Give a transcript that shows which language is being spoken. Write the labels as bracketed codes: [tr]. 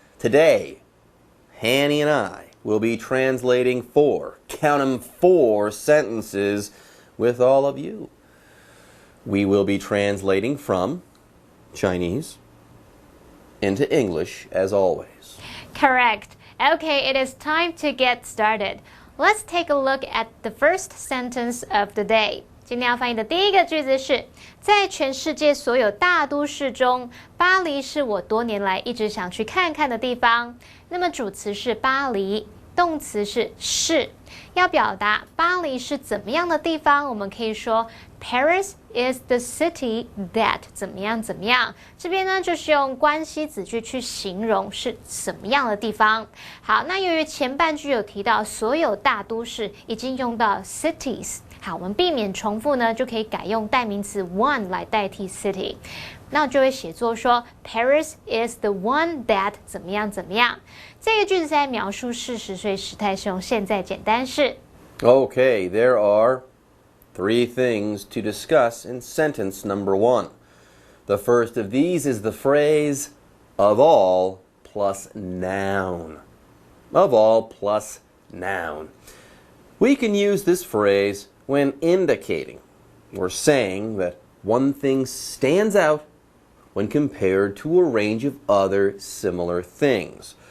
[en] Today, Hanny and I will be translating four sentences with all of you. We will be translating from Chinese into English as always. Correct. Okay, it is time to get started. Let's take a look at the first sentence of the day. [zh] 今天要翻译的第一个句子是，在全世界所有大都市中，巴黎是我多年来一直想去看看的地方。那么主词是巴黎，动词是。要表达巴黎是怎么样的地方，我们可以说 [en] Paris is the city that [zh] 怎么样怎么样。这边呢就是用关系子句去形容是什么样的地方。好，那由于前半句有提到所有大都市，已经用到 cities。好，我们避免重复呢，就可以改用代名词 one 来代替 city。那我就会写作说 [en] Paris is the one that [zh] 怎么样怎么样。这个句子在描述事实，所以时态是用现在简单式。 [en] Okay, there are three things to discuss in sentence number one. The first of these is the phrase of all plus noun. Of all plus noun. We can use this phrase when indicating or saying that one thing stands out when compared to a range of other similar things.